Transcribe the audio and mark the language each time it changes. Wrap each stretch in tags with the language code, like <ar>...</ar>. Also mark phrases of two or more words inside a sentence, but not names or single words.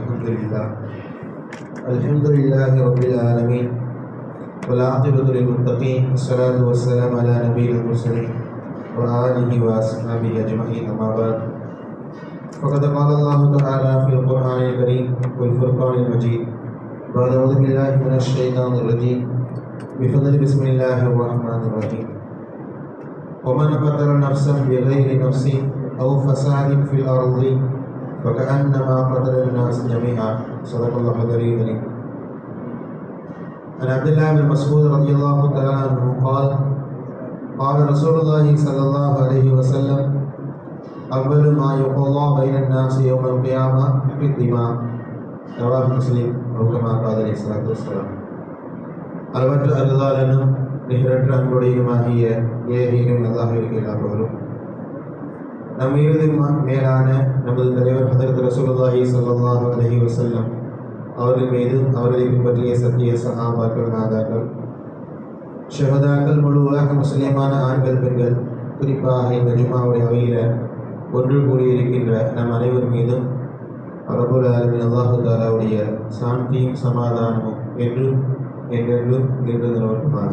<ar>الحمد لله رب العالمين والعاقبة للمتقين. والصلاة والسلام على نبي المرسلين وآله وأصحابه أجمعين. أما بعد. فقد قال الله تعالى في القرآن الكريم والفرقان المجيد. أعوذ بالله من الشيطان الرجيم بفضل بسم الله الرحمن الرحيم. ومن قتل نفسا بغير نفس أو فساد في الأرض فكأنما قتل الناس جميعا. صدق الله العظيم. عن عبد الله بن مسعود رضي الله تعالى عنه قال قال رسول الله صلى الله عليه وسلم أول ما يقضى بين الناس يوم القيامة في الدماء. رواه مسلم.</ar> <ta>அளவற்ற அருளாளனும் நிகரற்ற அன்புடையுமாகிய ஏகீரும் அல்லாஹ்விற்கு எல்லா புகழும். நம் இறுதி மேலான நமது தலைவர் ஹதரத்</ta> <ar>رسول الله صلى الله عليه وسلم</ar> <ta>அவர்கள் மீதும் அவர்களை பின்பற்றிய சத்திய சஹாபாக்கள், நாதாக்கள், ஷஹதாக்கள், முழு உலக முஸ்லிமான ஆண்கள், பெண்கள், குறிப்பாக இந்த ஜும்மாவுடைய அவையில் ஒன்று கூடியிருக்கின்ற நம் அனைவர் மீதும்</ta> <ar>رب العالمين الله</ar> <ta>தஆலாவுடைய சாந்தியும் சமாதானமும் என்றும் என்றென்றும் நின்று நிலவட்டுமாக.</ta>